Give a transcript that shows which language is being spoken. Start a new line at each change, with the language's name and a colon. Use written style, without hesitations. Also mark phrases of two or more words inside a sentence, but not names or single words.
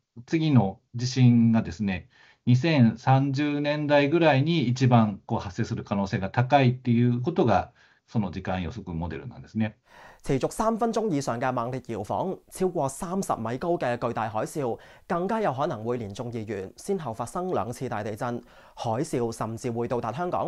Japanese: 次の地震がですね、2030年代ぐらいに一番発生する可能性が高いっていうことが、その時間予測モデルなんですね。
Cantonese: 持續3分鐘以上嘅猛烈搖晃，超過30米高嘅巨大海嘯，更加有可能會連續2月先後發生2次大地震，海嘯甚至會到達香港。